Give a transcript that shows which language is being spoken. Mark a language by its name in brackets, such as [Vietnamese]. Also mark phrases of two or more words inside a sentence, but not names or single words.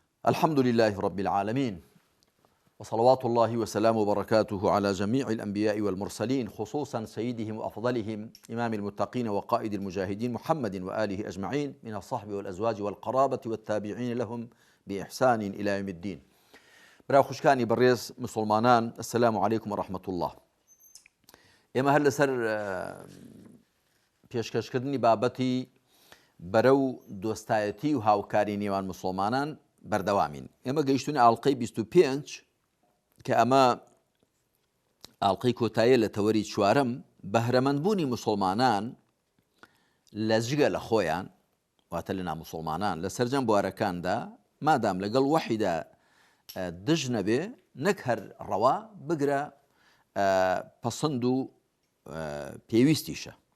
[Arabic] الحمد لله رب العالمين، وصلوات الله وسلامه وبركاته على جميع الأنبياء والمرسلين، خصوصا سيدهم وأفضلهم إمام المتقين وقائد المجاهدين محمد وآله أجمعين من الصحب والأزواج والقرابة والتابعين لهم بإحسان إلى يوم الدين. [Central Kurdish] برا خوشكانی بەڕێز مسلمانان، [Arabic] السلام عليكم ورحمة الله. [Central Kurdish] ئێمە هەر لەسەر پێشکەشکردنی بابەتی بەرەو دۆستایەتی و هاوکاری نێوان مسلمانان بەردەوامین. ئێمە گەیشتونی ئاڵلقەی 25 کە ئەمە ئاڵلقەی کۆتاییە لە تەوەری چوارەم، بەهرەمەندبوونی مسلمانان لە جگە لە خۆیان، واتە لە نامسلمانان لە سەرجەم بوارەکاندا مادام لەگەڵ وەحیدا دژ نەبێ، نەک هەر ڕەوا بگرە پەسەند و پێویستیشە.